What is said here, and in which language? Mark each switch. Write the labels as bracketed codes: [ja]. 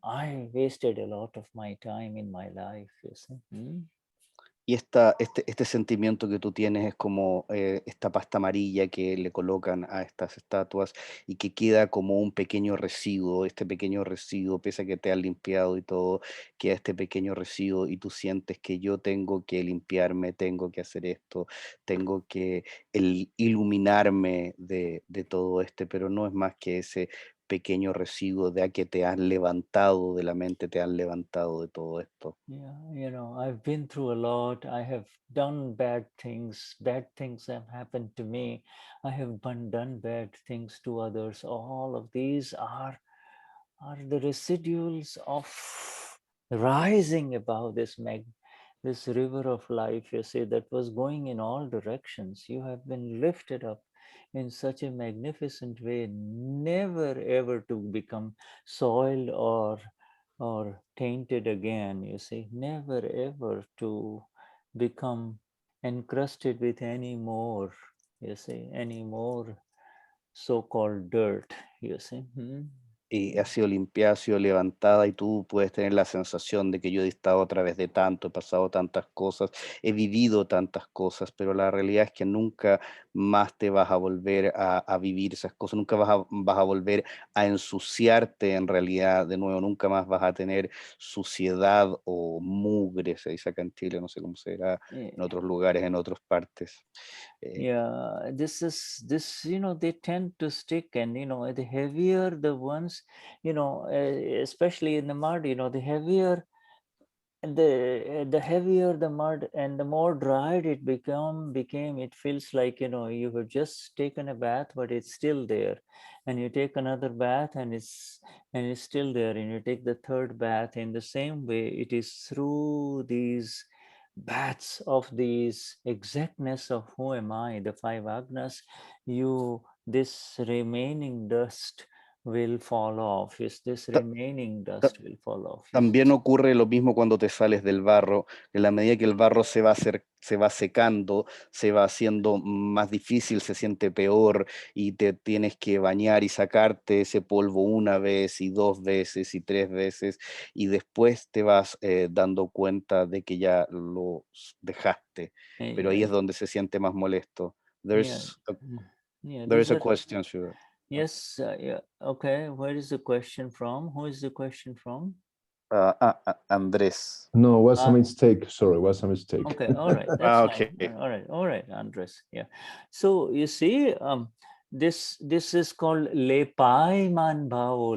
[en] I wasted a lot of my time in my life, you see. [es] Y este sentimiento que tú tienes es como esta pasta amarilla que le colocan a estas estatuas y que queda como un pequeño residuo. Este pequeño residuo, pese a que te has limpiado y todo, queda este pequeño residuo y tú sientes que yo tengo que limpiarme, tengo que hacer esto, tengo que iluminarme de todo pero no es más que ese pequeño residuo de a que te has levantado de la mente, te has levantado de todo esto. [en] Yeah, I've been through a lot. I have done bad things. Bad things have happened to me. I have done bad things to others. All of these are the residuals of rising above this river of life, you see, that was going in all directions. You have been lifted up in such a magnificent way, never ever to become soiled or tainted again, you see, never ever to become encrusted with any more, you see, any more so-called dirt, you see. [es] y ha sido limpiada, ha sido levantada y tú puedes tener la sensación de que yo he estado a través de tanto, he pasado tantas cosas, he vivido tantas cosas, pero la realidad es que nunca más te vas a volver a vivir esas cosas, nunca vas a volver a ensuciarte en realidad de nuevo, nunca más vas a tener suciedad o mugre, se dice acá en Chile, no sé cómo será en otros lugares, en otras partes. [en] Yeah, this, they tend to stick, and, the heavier the ones, especially in the mud, the heavier the heavier the mud and the more dried it became, it feels like, you have just taken a bath, but it's still there, and you take another bath and it's still there, and you take the third bath. In the same way, it is through these baths of these exactness of who am I, the five agnas, this remaining dust will fall off. Is this remaining dust will fall off. [es] También ocurre lo mismo cuando te sales del barro. En la medida que el barro se va secando, se va haciendo más difícil, se siente peor y te tienes que bañar y sacarte ese polvo una vez y dos veces y tres veces, y después te vas dando cuenta de que ya lo dejaste. Pero ahí es donde se siente más molesto. [en] There's a question, Shuddha. Yes, yeah. Okay, where is the question from? Who is the question from? Andrés. No, was a mistake. Sorry, was a mistake. Okay, all right, that's fine. All right, Andres. Yeah. So you see, this is called lepai man bhavo.